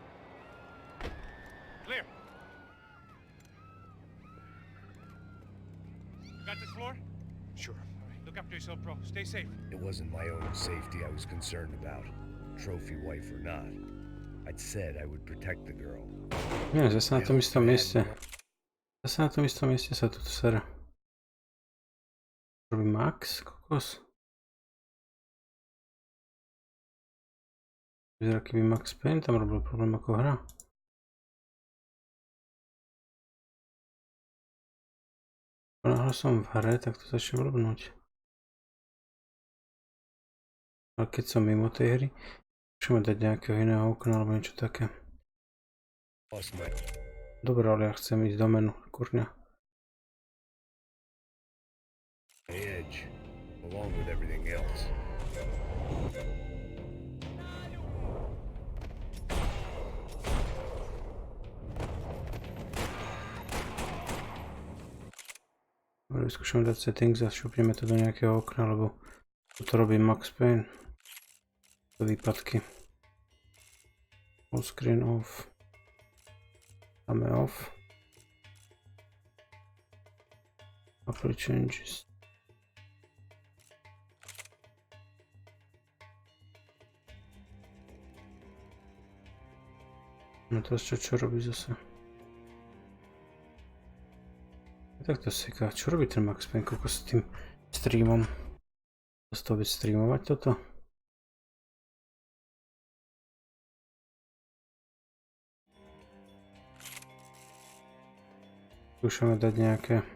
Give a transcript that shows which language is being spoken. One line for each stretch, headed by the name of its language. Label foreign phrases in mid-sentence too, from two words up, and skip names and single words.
English: Clear. You got this floor? Sure. All right, look after yourself, bro. Stay safe. It wasn't my own safety I was concerned about, trophy wife or not. I'd said I would protect the girl.
Slovak: Nie, zase na tom istom mieste. Zase na tom istom mieste sa tu sere. Robí Max, kokos. Vyzerá, keby Max Payne tam robil problém ako hra. Náhle som v hre, tak to začne blbnúť. Ale keď som mimo tej hry, môžeme dať nejakého iného okna alebo niečo také. Dobre, ale ja chcem ísť do menu, kurňa.
English: Edge, along with everything else.
Slovak: Dobre, vyskúšame dať settings a šupneme to do nejakého okna, lebo toto robí Max Payne. Do výpadky.
English: Full screen off. Dáme off. Apply changes.
Slovak: No teraz čo robí zase? Tak to seká. Čo robí ten Max Payne? Koľko s tým streamom? Dá sa to vôbec streamovať toto? Skúšame dať nejaké...